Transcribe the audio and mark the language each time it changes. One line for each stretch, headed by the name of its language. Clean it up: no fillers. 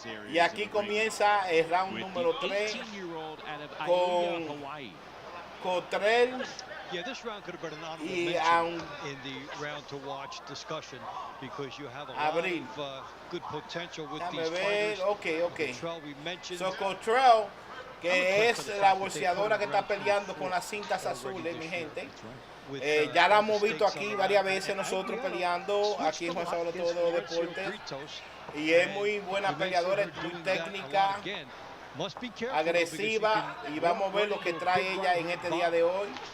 Spanish: Y aquí comienza el round número 3 con Cottrell.
English: Yeah, this round could have been an honorable mention in the round to watch discussion, because you have a lot of good potential with these fighters. Cottrell, we mentioned.
Spanish: So Cottrell, que es la boxeadora que está peleando con las cintas azules, mi gente. Ya la hemos visto aquí varias veces nosotros peleando aquí en JuanSabeloTodo Deportes. Y es muy buena peleadora, es muy técnica, agresiva, y vamos a ver lo que trae ella en este día de hoy.